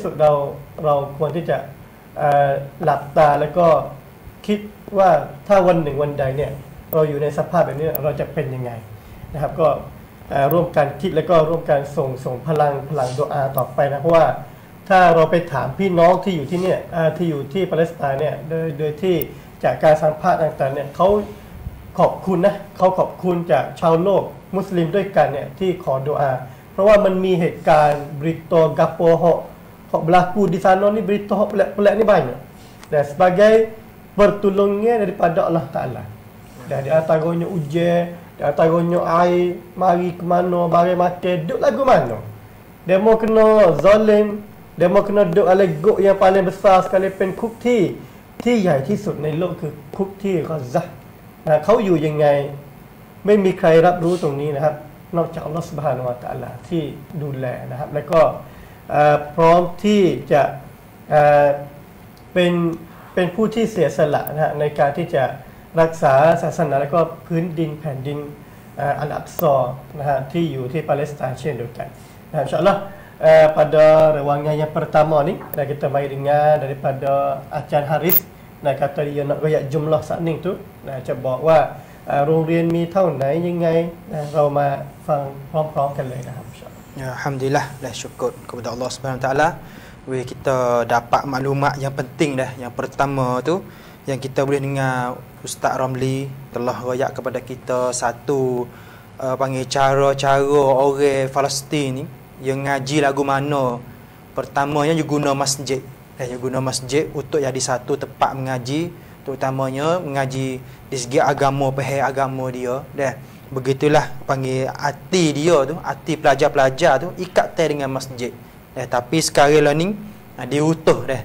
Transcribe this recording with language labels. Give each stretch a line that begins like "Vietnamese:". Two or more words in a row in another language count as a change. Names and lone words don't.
Thai: สุดเราควรที่จะหลับตาแล้วก็คิดว่าถ้าวันหนึ่งวันใดเนี่ยเราอยู่ในสภาพแบบนี้เราจะเป็นยังไงนะครับก็ร่วมกันคิดแล้วก็ร่วมกันส่งพลังดุอาต่อไปนะเพ ราะว่าถ้าเราไปถามพี่น้องที่อยู่ที่เนี่ยที่อยู่ที่ปาเลสไตน์เนี่ยโดยที่จากการสัมภาษณ์ต่างๆเนี่ยเขาขอบคุณนะเขาขอบคุณ จากชาวโลกมุสลิมด้วยกันเนี่ยที่ขอดุอาเพราะว่ามันมีเหตุการณ์
Malay: berita gapo hok berlaku di sana ni berita hok pelik-pelik ni banyak dan sebagai pertolongan daripada Allah Taala dan di antaranya ujian di antaranya air mari ke mana barang makan duk lagu mana demo kena zalim demo kena duk alegok yang paling besar sekali
Thai: เป็นคุกที่ใหญ่ที่สุดในโลกคือคุกที่กอซาเขาอยู่ยังไงไม่มีใครรับรู้ตรงนี้นะครับนอกจากอัลลอฮฺซุบฮานะฮูวะตะอาลาที่ดูแลนะครับแล้วก็พร้อมที่จะ เป็นผู้ที่เสียสละนะฮะในการที่จะรักษาศาสนาและก็พื้นดินแผ่นดินอัลอักซอนะฮะที่อยู่ที่ปาเลสไตน์เช่นเดียวกันนะอินชาอัลลอฮ์
Malay: pada rewangan yang pertama ni dan kita mari dengar daripada Acan Haris nah kata dia nak royak jumlah sakning tu nah
Thai: จะบอกว่าโรงเรียนมีเท่าไหร่ยังไงเรามาฟังพร้อมๆกันเลยนะครับอินชาอัลลอฮ์
Malay: ya alhamdulillah dah syukur kepada Allah Subhanahu taala kita dapat maklumat yang penting dah yang pertama tu yang kita boleh dengar Ustaz Ramli telah royak kepada kita satu panggil cara-cara orang Palestin ni yang ngaji lagu mana pertamanya dia guna masjid dia guna masjid untuk jadi satu tempat mengaji terutamanya mengaji di segi agama pahal agama dia dah begitulah panggil hati dia tu hati pelajar-pelajar tu ikat dengan masjid tapi sekarang lah ni diutuh